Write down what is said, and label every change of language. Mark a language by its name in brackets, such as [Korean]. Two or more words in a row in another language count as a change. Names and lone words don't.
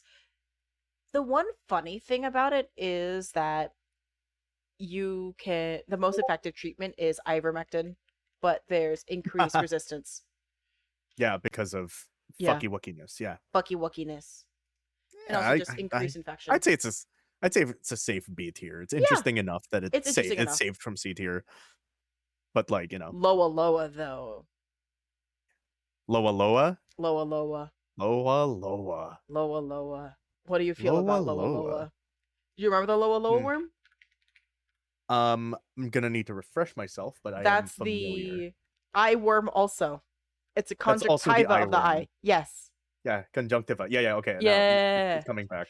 [English] The one funny thing about it is that the most effective treatment is ivermectin, but there's increased resistance. Yeah, because of Yeah, fucky wuckiness. Yeah. fucky wuckiness. And Yeah, also just increased infection. I'd say I'd say it's a safe B tier. It's Yeah, interesting enough that it's interesting it's enough. saved from C tier. But like, Loa Loa, though. Loa Loa? Loa Loa. Loa Loa. Loa Loa. What do you feel Loa about Loa Loa. Loa? Do you remember the Loa Loa Hmm. worm? I'm gonna need to refresh myself, but I am That's familiar. the eye worm also. It's a That's also the conjunctiva eye of the worm. eye. Yes. Yeah, conjunctiva. Yeah, yeah. Okay, now it's Yeah. coming back.